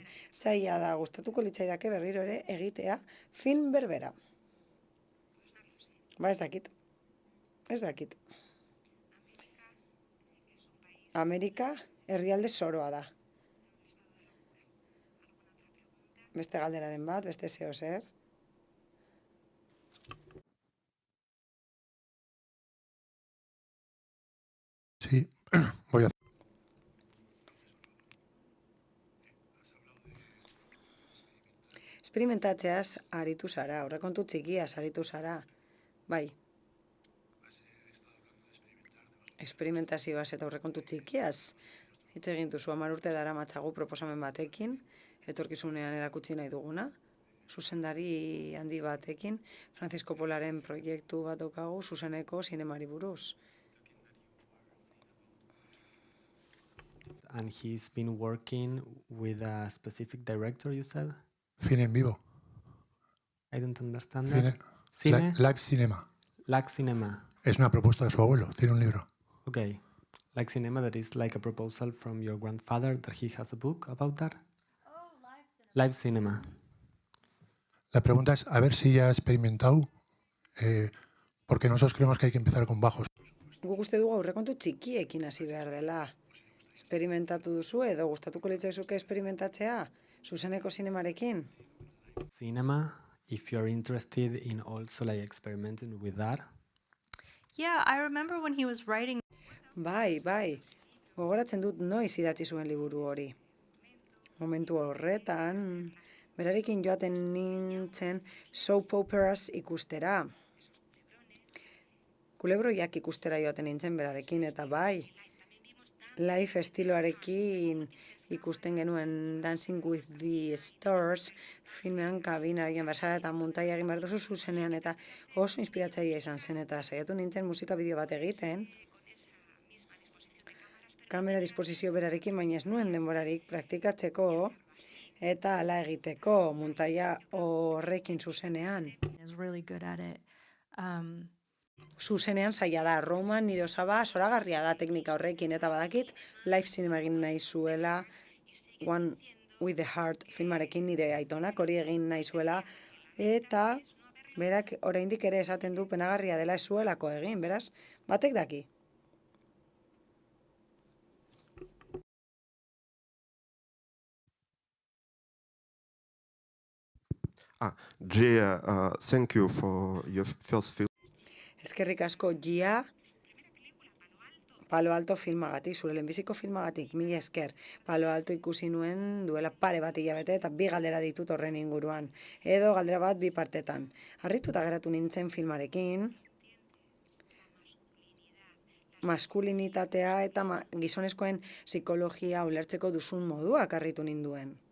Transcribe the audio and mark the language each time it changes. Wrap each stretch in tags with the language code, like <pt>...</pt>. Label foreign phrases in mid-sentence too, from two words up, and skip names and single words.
<eu>Zaila da, gustatuko litzaidake berriro ere egitea film berbera. Ba, ez dakit. Ez dakit. Amerika herrialde zoroa da. Beste galderaren bat, beste zeo zer.</eu> <es>Sí, voy a...</es> <eu>Esperimentatzeaz aritu zara, aurrekontu txikiaz aritu zara. Bai. Esperimentazioaz eta aurrekontu txikiaz. Hitz egin duzu 10 urte daramatzagu proposamen batekin, etorkizunean erakutsi nahi duguna, zuzendari handi batekin, Francisco Polaren proiektu bat daukagu zuzeneko zinemari buruz.</eu> <en>And he's been working with a specific director, you said?</en> <es>Cine en vivo.</es> <en>I don't understand Cine, that. Cine? Live Cinema. Like cinema.</en> <es>Es una propuesta de su abuelo, tiene un libro.</es> <en>Okay. Like cinema, that is like a proposal from your grandfather that he has a book about that? Oh, live cinema.</en> <es>La pregunta es a ver si ya ha experimentado, porque nosotros creemos que hay que empezar con bajos.</es> <eu>Guk uste dugu aurrekontu txikiekin hasi behar dela. Esperimentatu duzu edo gustatuko litzaizuke esperimentatzea zuzeneko zinemarekin?</eu> <en>Cinema, if you're interested in also like experimenting with that. Yeah, I remember when he was writing.</en> <eu>Bai, gogoratzen dut noiz idatzi zuen liburu hori. Momentu horretan, berarekin joaten nintzen</eu> <en>soap operas</en> <eu>ikustera. Kulebroiak ikustera joaten nintzen berarekin, eta bai, live estiloarekin ikusten genuen Dancing with the Stars filmean kabina egin bezala eta muntaia egin behar duzu zuzenean, eta oso inspiratzailea izan zen, eta saiatu nintzen musika bideo bat egiten. Kamera disposizio berarekin, baina ez nuen denborarik praktikatzeko eta hala egiteko muntaia horrekin zuzenean.</eu> <en>Is really good at it.</en> <eu>Zuzenean zaila da, Roman nire osaba zoragarria da teknika horrekin, eta badakit</eu> <en>live cinema</en> <eu>egin nahi zuela One with the Heart filmarekin nire aitonak hori egin nahi zuela, eta berak oraindik ere esaten du penagarria dela ez zuelako egin, beraz, batek daki.</eu> <en>Gia, thank you for your first film.</en> <eu>Eskerrik asko, Gia, Palo Alto filmagatik, zure lehenbiziko filmagatik, mila esker. Palo Alto ikusi nuen duela pare bat hilabete eta 2 galdera ditut horren inguruan. Edo galdera bat 2 partetan. Harrituta geratu nintzen filmarekin, maskulinitatea eta gizonezkoen psikologia ulertzeko duzun moduak harritu ninduen.</eu>